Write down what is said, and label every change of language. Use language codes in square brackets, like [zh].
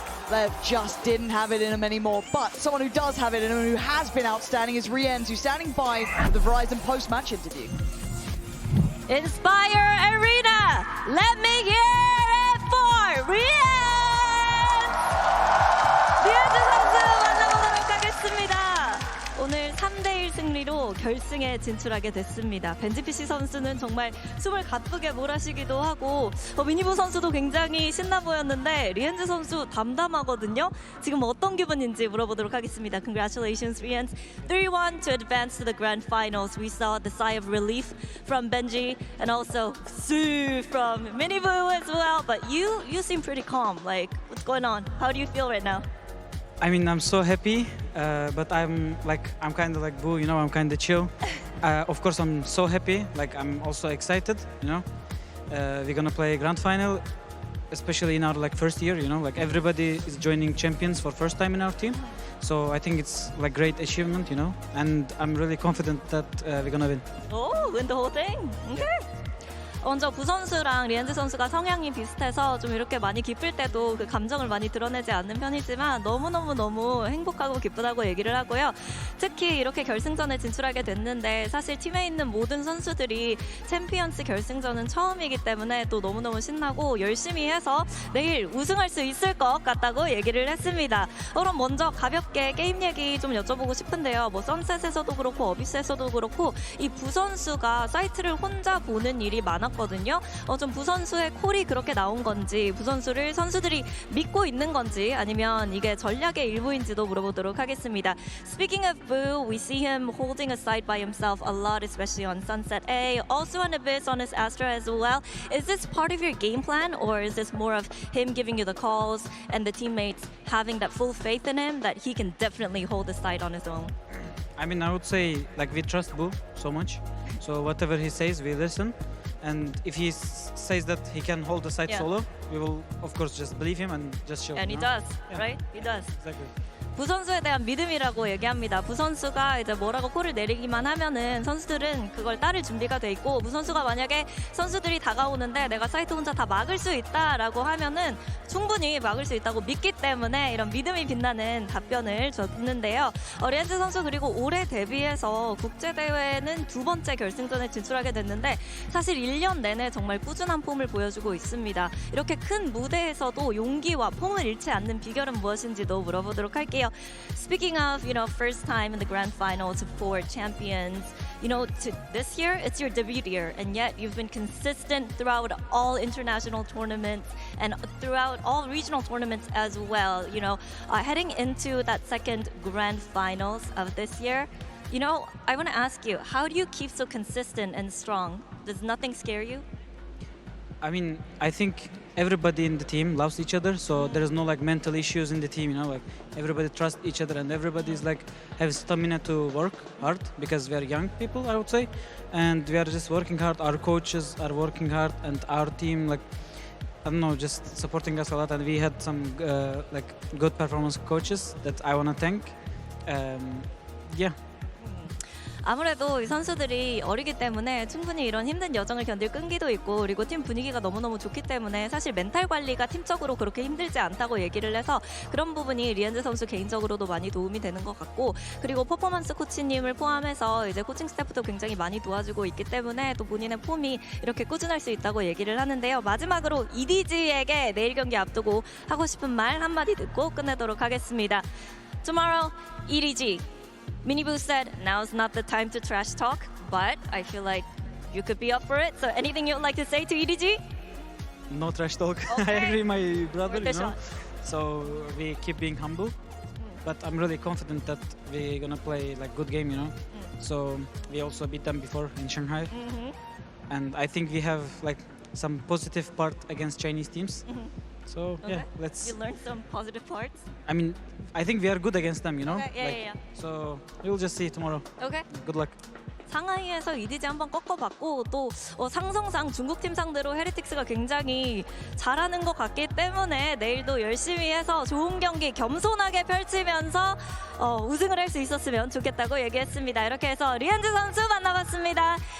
[en] LEV just didn't have it in him anymore, but someone who does have it in him, who has been outstanding, is Rienz, who's standing by the Verizon post-match interview. Inspire Arena, let me hear it for Rienz! [ko] 리엔즈 선수 만나보도록 하겠습니다. 오늘 3대1 승리로 결승에 진출하게 됐습니다. 벤지피시 선수는 정말 숨을 가쁘게 몰아쉬기도 하고 미니부 선수도 굉장히 신나 보였는데 리엔즈 선수 담담하거든요. 지금 어떤 기분인지 물어보도록 하겠습니다. [en] Congratulations, Rienz. 3-1 to advance to the grand finals. We saw the sigh of relief from Benji and also Su from Minibu as well. But you seem pretty calm. Like, what's going on? How do you feel right now? I mean, I'm so happy, but I'm kind of like Boo, you know, I'm kind of chill. Of course, I'm so happy, like I'm also excited, you know. We're gonna play grand final, especially in our like first year, you know, like everybody is joining champions for first time in our team. So I think it's like great achievement, you know, and I'm really confident that we're gonna win. Oh, win the whole thing? Okay. [ko] 먼저 부 선수랑 리엔즈 선수가 성향이 비슷해서 좀 이렇게 많이 기쁠 때도 그 감정을 많이 드러내지 않는 편이지만 너무너무 행복하고 기쁘다고 얘기를 하고요. 특히 이렇게 결승전에 진출하게 됐는데 사실 팀에 있는 모든 선수들이 챔피언스 결승전은 처음이기 때문에 또 너무너무 신나고 열심히 해서 내일 우승할 수 있을 것 같다고 얘기를 했습니다. 그럼 먼저 가볍게 게임 얘기 좀 여쭤보고 싶은데요. 뭐 선셋에서도 그렇고 어비스에서도 그렇고 이 부 선수가 사이트를 혼자 보는 일이 많았거든요. 좀 부 선수의 콜이 그렇게 나온 건지, 부 선수를 선수들이 믿고 있는 건지, 아니면 이게 전략의 일부인지도 물어보도록 하겠습니다. [en] Speaking of Boo, we see him holding a side by himself a lot, especially on Sunset A, also on Abyss on his Astra as well. Is this part of your game plan, or is this more of him giving you the calls and the teammates having that full faith in him that he can definitely hold the side on his own? I mean, I would say like we trust Boo so much, so whatever he says, we listen. And if he says that he can hold the side solo, we will, of course, just believe him and just show. And he does, right? He does. Exactly. [ko] 부 선수에 대한 믿음이라고 얘기합니다. 부 선수가 이제 뭐라고 콜을 내리기만 하면은 선수들은 그걸 따를 준비가 돼 있고, 부 선수가 만약에 선수들이 다가오는데 내가 사이트 혼자 다 막을 수 있다라고 하면은 충분히 막을 수 있다고 믿기 때문에 이런 믿음이 빛나는 답변을 줬는데요. 리엔즈 선수 그리고 올해 데뷔해서 국제대회는 2번째 결승전에 진출하게 됐는데 사실 1년 내내 정말 꾸준한 폼을 보여주고 있습니다. 이렇게 큰 무대에서도 용기와 폼을 잃지 않는 비결은 무엇인지도 물어보도록 할게요. [en] Speaking of, first time in the grand finals for champions, this year, it's your debut year, and yet you've been consistent throughout all international tournaments and throughout all regional tournaments as well. Heading into that second grand finals of this year, I want to ask you, how do you keep so consistent and strong? Does nothing scare you? I mean, I think everybody in the team loves each other, so there is no mental issues in the team. Everybody trusts each other, and everybody is have stamina to work hard because we are young people, I would say, and we are just working hard. Our coaches are working hard, and our team, I don't know, just supporting us a lot. And we had some good performance coaches that I want to thank. Yeah. [ko] 아무래도 이 선수들이 어리기 때문에 충분히 이런 힘든 여정을 견딜 끈기도 있고 그리고 팀 분위기가 너무너무 좋기 때문에 사실 멘탈 관리가 팀적으로 그렇게 힘들지 않다고 얘기를 해서 그런 부분이 리엔즈 선수 개인적으로도 많이 도움이 되는 것 같고 그리고 퍼포먼스 코치님을 포함해서 이제 코칭 스태프도 굉장히 많이 도와주고 있기 때문에 또 본인의 폼이 이렇게 꾸준할 수 있다고 얘기를 하는데요. 마지막으로 EDG에게 내일 경기 앞두고 하고 싶은 말 한마디 듣고 끝내도록 하겠습니다. [en] Tomorrow, EDG. Miniboo said, now's not the time to trash talk, but I feel like you could be up for it. So anything you'd like to say to EDG? No trash talk. Okay. I agree, my brother. Worth a shot. So we keep being humble, but I'm really confident that we're gonna play good game. So we also beat them before in Shanghai, and I think we have some positive part against Chinese teams. So Okay. yeah, let's. You learned some positive parts. I mean, I think we are good against them. Okay, yeah. So we'll just see tomorrow. Okay. Good luck. [ko] 상하이에서 EDG 한번 꺾어봤고 또 상성상 중국팀 상대로 헤리틱스가 굉장히 잘하는 것 같기 때문에 내일도 열심히 해서 좋은 경기 겸손하게 펼치면서 우승을 할 수 있었으면 좋겠다고 얘기했습니다. 이렇게 해서 리엔즈 선수 만나봤습니다.